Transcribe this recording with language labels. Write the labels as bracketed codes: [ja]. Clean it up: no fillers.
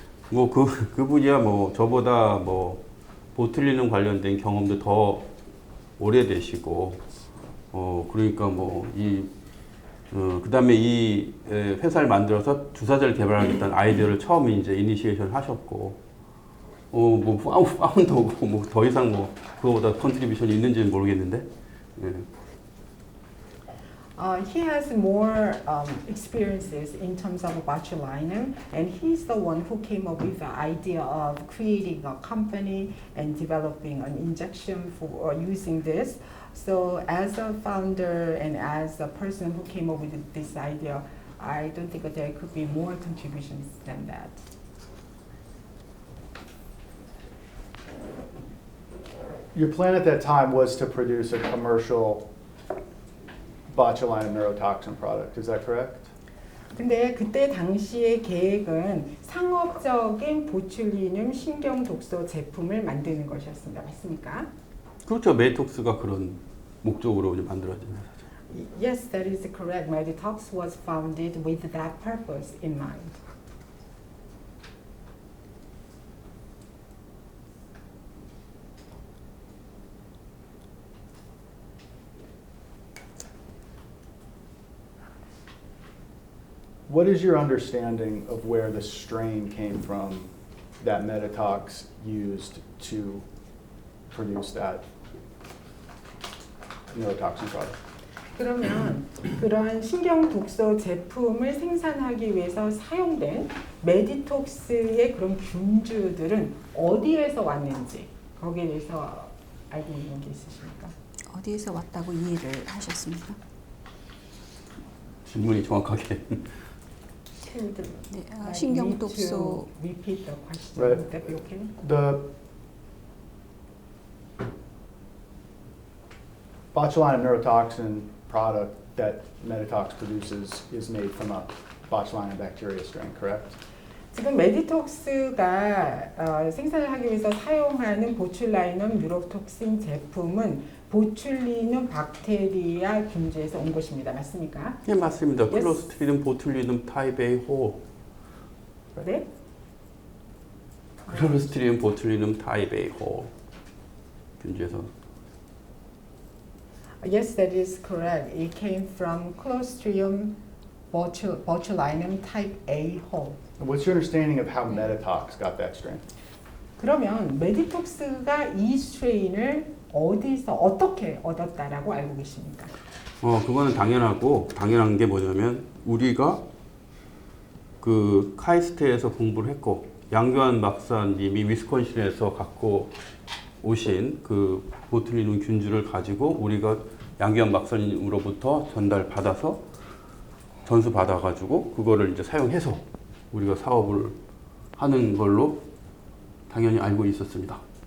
[ko] 뭐 그분이야 뭐 저보다 뭐 보틀리눔 관련된 경험도 더 오래되시고 그러니까 뭐 그다음에 이 회사를 만들어서 주사제를 개발하겠다는 아이디어를 처음 이제 이니시에이션 하셨고 뭐 파운더고 뭐 더 이상 뭐 그거보다 컨트리뷰션이 있는지는 모르겠는데. 예. [en] He has more experiences in terms of botulinum, and he's the one who came up with the idea of creating a company and developing an injection for using this. So, as a founder and as a person who came up with this idea, I don't think that there could be more contributions than that. Your plan at that time was to produce a commercial botulinum neurotoxin product. Is that correct? [ko] 근데 그때 당시의 계획은 상업적인 보툴리눔 신경 독소 제품을 만드는 것이었습니다. 맞습니까? 그렇죠. 메디톡스가 그런 목적으로 이제 만들어진 회사죠. [en] Yes, that is correct. Meditox was founded with that purpose in mind. What is your understanding of where the strain came from that Meditox used to produce that neurotoxin product? [ko] 그러면 그런 신경 독소 제품을 생산하기 위해서 사용된 메디톡스의 그런 균주들은 어디에서 왔는지 거기에 대해서 알고 있는 게 있으십니까? 어디에서 왔다고 이해를 하셨습니까? 질문이 정확하게. 네, 신경 독소. [en] Repeat the question. Right. Would that be okay? The botulinum neurotoxin product that Meditox produces is made from a botulinum bacteria strain, correct? [ko] 지금 메디톡스가 생산을 하기 위해서 사용하는 보툴리눔 뉴로톡신 제품은 보툴리눔 박테리아 균주에서 온 것입니다. 맞습니까? 네, 맞습니다. [en] Yes. [ko] 클로스트리듬 보툴리눔 타입 A 호. 네. 클로스트리듬 보툴리눔 타입 A 호. 균주에서. [en] Yes, that is correct. It came from Clostridium botulinum type A whole. What's your understanding of how Meditox got that strain? [ko] 그러면 메디톡스가 이 스트레인을 어디서 어떻게 얻었다라고 알고 계십니까? 그거는 당연한 게 뭐냐면 우리가 그 카이스트에서 공부를 했고 양교안 박사님이 위스콘신에서 갖고 오신 그 보툴리눔 균주를 가지고 우리가 양교안 박사님으로부터 전달받아서 전수 받아가지고 그거를 이제 사용해서 우리가 사업을 하는 걸로 당연히 알고 있었습니다.